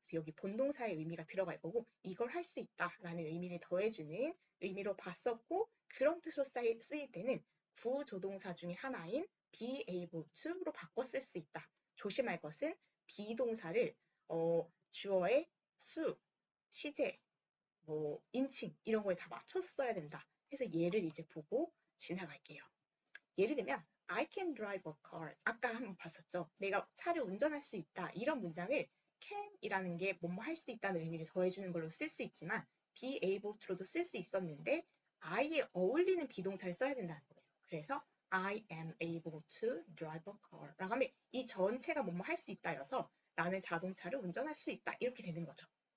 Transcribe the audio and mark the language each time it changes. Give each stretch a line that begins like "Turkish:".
Korean: 그래서 여기 본동사의 의미가 들어갈 거고 이걸 할 수 있다라는 의미를 더해주는 의미로 봤었고 그런 뜻으로 쓰일 때는 구조동사 중에 하나인 be able to로 바꿔 쓸 수 있다. 조심할 것은 비동사를 주어의 수, 시제, 뭐 인칭 이런 거에 다 맞춰서 써야 된다. 해서 예를 이제 보고 지나갈게요.
English: 예를 들면 I can drive a car.
Korean: 아까 한번 봤었죠. 내가 차를 운전할 수 있다. 이런 문장을 can이라는 게 뭐뭐 할 수 있다는 의미를 더해주는 걸로 쓸 수 있지만 be able to로도 쓸 수 있었는데 I에 어울리는 비동사를 써야 된다는 거예요. 그래서
English: I am able to drive a car
Korean: 라고 하면 이 전체가 뭐뭐 할 수 있다여서 나는 자동차를 운전할 수 있다. 이렇게 되는 거죠.